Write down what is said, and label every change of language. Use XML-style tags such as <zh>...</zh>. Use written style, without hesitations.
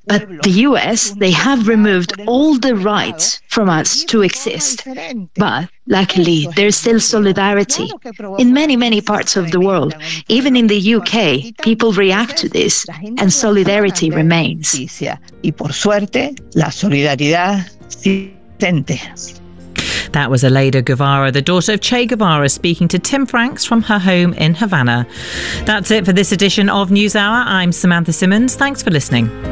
<en>But the US, they have removed all the rights from us to exist. But luckily, there's still solidarity in many, many parts of the world. Even in the UK, people react to this and solidarity remains.</en> <es>Y por suerte, la solidaridad existente.</es> <en>That was Aleida Guevara, the daughter of Che Guevara, speaking to Tim Franks from her home in Havana. That's it for this edition of NewsHour. I'm Samantha Simmons. Thanks for listening.</en>